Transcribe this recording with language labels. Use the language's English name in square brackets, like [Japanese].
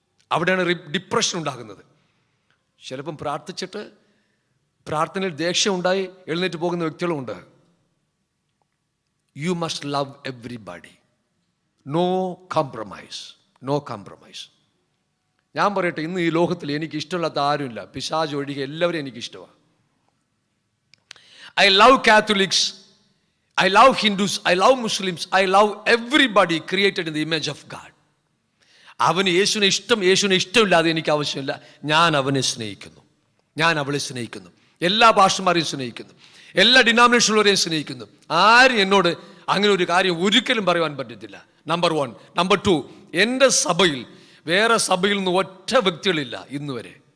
[Malayalam] അവിടെയാണ് ഡിപ്രഷൻ ഉണ്ടാകുന്നത്. ചിലപ്പം പ്രാർത്ഥിച്ചിട്ട് പ്രാർത്ഥനയിൽ ദേഷ്യം ഉണ്ടായി എഴുന്നേറ്റ് പോകുന്ന വ്യക്തികളുമുണ്ട്. [English] You must love everybody, no compromise, no compromise. [Malayalam] ഞാൻ പറയട്ടെ, ഇന്ന് ഈ ലോകത്തിൽ എനിക്ക് ഇഷ്ടമില്ലാത്ത ആരുമില്ല, പിശാച് ഒഴികെ എല്ലാവരും എനിക്കിഷ്ടമാണ്. [English] I love Catholics, I love Hindus, I love Muslims, I love everybody created in the image of God. [Malayalam] അവന് യേശുവിനെ ഇഷ്ടമില്ലാതെ എനിക്ക് ആവശ്യമില്ല. ഞാൻ അവനെ സ്നേഹിക്കുന്നു, ഞാൻ അവളെ സ്നേഹിക്കുന്നു, എല്ലാ ഭാഷമാരെയും സ്നേഹിക്കുന്നു, എല്ലാ ഡിനോമിനേഷനുള്ളവരെയും സ്നേഹിക്കുന്നു. ആരും എന്നോട് അങ്ങനെ ഒരു കാര്യം ഒരിക്കലും പറയുവാൻ പറ്റത്തില്ല. നമ്പർ 1. നമ്പർ 2, എൻ്റെ സഭയിൽ വേറെ സഭയിൽ നിന്ന് ഒറ്റ വ്യക്തികളില്ല ഇന്ന് വരെ.